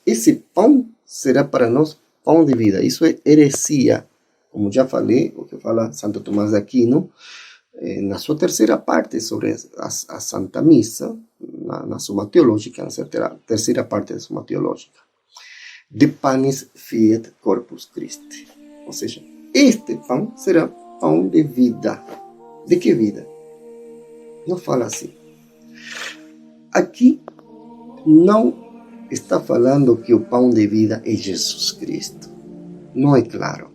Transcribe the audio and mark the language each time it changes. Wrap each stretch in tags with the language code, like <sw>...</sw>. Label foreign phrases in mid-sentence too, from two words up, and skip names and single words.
<pt>Esse pão será para nós pão de vida. Isso é heresia. Como já falei, o que fala Santo Tomás de Aquino, na sua terceira parte sobre a Santa Missa, na Suma Teológica, na terceira parte da Suma Teológica.</pt> <la>De panis fiat corpus Christi.</la> <pt>Ou seja, este pão será pão de vida. De que vida? Não fala assim. Aqui não está falando que o pão de vida é Jesus Cristo. Não é claro.</pt>